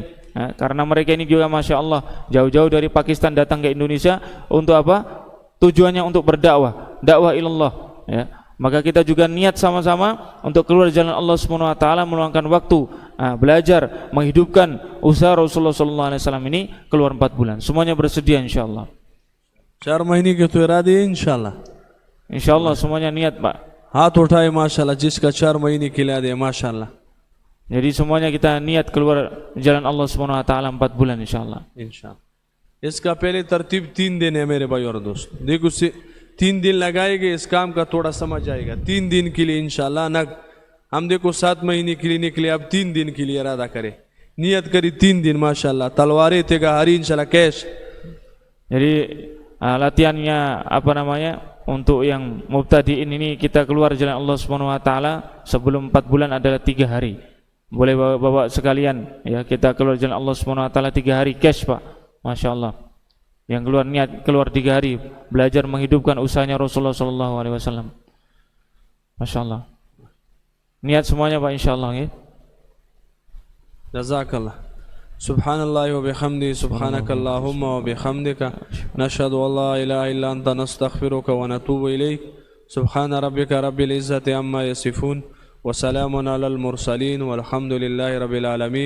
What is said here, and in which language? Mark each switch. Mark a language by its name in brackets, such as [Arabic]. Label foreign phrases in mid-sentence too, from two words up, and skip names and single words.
[Indonesian] Karena mereka ini juga Masya Allah jauh-jauh dari Pakistan datang ke Indonesia untuk apa? Tujuannya untuk berdakwah, dakwah ilallah, ya. Maka kita juga niat sama-sama untuk keluar jalan [Arabic] الله سبحانه و تعالى, [Indonesian] meluangkan waktu, belajar, menghidupkan usaha Rasulullah [Arabic] صلى الله عليه وسلم [Indonesian] ini keluar 4 bulan. Semuanya bersedia insyaallah. [Urdu] 4 مہینے کے تو ارادے ہیں ان شاء اللہ. [Indonesian] Insyaallah semuanya niat, Pak. [Urdu] ہاتھ اٹھائے ماشاءاللہ، جس کا 4 مہینے کے لیے ماشاءاللہ. [Indonesian] Jadi semuanya kita niat keluar jalan [Arabic] الله سبحانه و تعالى [Indonesian] 4 bulan insyaallah. [Urdu] इंशाल्लाह। اس کا پہلے ترتیب 3 دن ہے میرے بھائی اور دوست. دیکھو 3 دن لگائیں گے، اس کام کا تھوڑا سمجھ آئے گا. 3 دن کے لیے ان شاء اللہ نا، ہم دیکھو 7 مہینے کے لیے نکلے، اب 3 دن کے لیے ارادہ کریں، نیت کری 3 دن ماشاءاللہ. तलवारें तेगा hari इंशाल्लाह कैश। [Indonesian] Jadi latihannya untuk yang mubtadiin ini, kita keluar jalan [Arabic] الله سبحانه و تعالى [Indonesian] sebelum 4 bulan adalah 3 hari. Boleh bawa sekalian, ya, kita keluar jalan [Arabic] الله سبحانه و تعالى [Indonesian] 3 hari cash, Pak. Masya Allah. Yang keluar niat keluar 3 hari, belajar menghidupkan usahanya Rasulullah [Arabic] صلى الله عليه وسلم. [Indonesian] Masya Allah. Niat semuanya, Pak, insyaallah, ya. Jazakallah. [Arabic] سبحان الله و بحمده، سبحانك اللهم و بحمدك، نشهد أن لا إله إلا أنت، نستغفرك و نتوب إليك. سبحان ربك رب العزة عما يصفون، و سلام على المرسلين، والحمد لله رب العالمين.